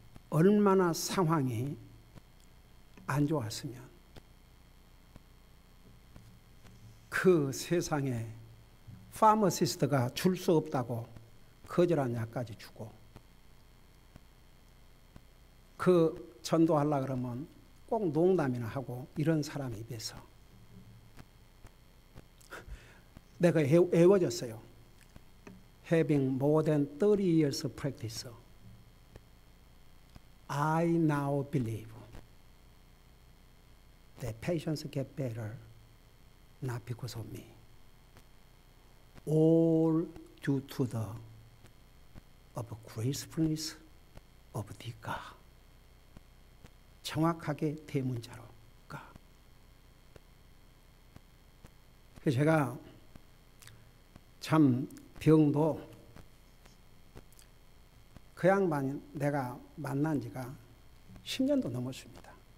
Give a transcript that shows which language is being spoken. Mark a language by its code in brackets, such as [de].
[ko] 얼마나 상황이 안 좋았으면 그 세상에 파머시스트가 줄 수 없다고 거절한 약까지 주고, 그 전도하려고 그러면 꼭 농담이나 하고 이런 사람 입에서 내가 애워졌어요. [en] having more than 30 years of practice, I now believe that patients get better not because of me. All due to the gracefulness of the God. [ko] 정확하게 대문자로 God. 그래서 제가 참 병도 그 양반 내가 만난 지가 10년도 넘었습니다.